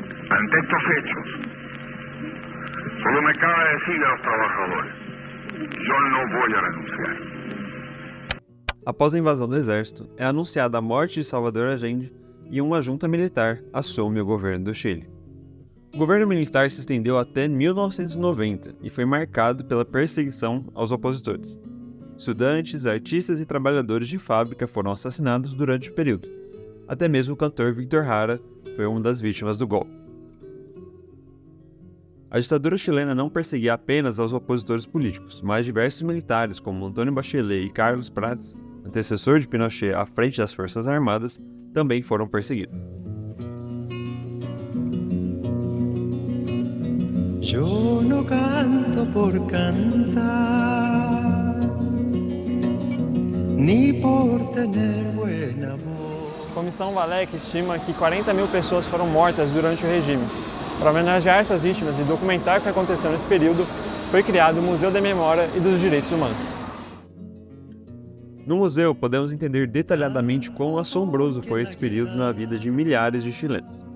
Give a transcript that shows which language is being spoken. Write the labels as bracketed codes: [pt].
[es] Ante estos hechos, solo me cabe decirle a los trabajadores, yo no voy a renunciar. [pt] Após a invasão do exército, é anunciada a morte de Salvador Allende e uma junta militar assume o governo do Chile. O governo militar se estendeu até 1990 e foi marcado pela perseguição aos opositores. Estudantes, artistas e trabalhadores de fábrica foram assassinados durante o período. Até mesmo o cantor Víctor Jara foi uma das vítimas do golpe. A ditadura chilena não perseguia apenas aos opositores políticos, mas diversos militares, como Antônio Bachelet e Carlos Prates, antecessor de Pinochet à frente das Forças Armadas, também foram perseguidos. [es] Yo no canto por cantar, ni por tener buena voz. [pt] A Comissão Valec estima que 40 mil pessoas foram mortas durante o regime. Para homenagear essas vítimas e documentar o que aconteceu nesse período, foi criado o Museu da Memória e dos Direitos Humanos. No museu, podemos entender detalhadamente quão assombroso foi esse período na vida de milhares de chilenos.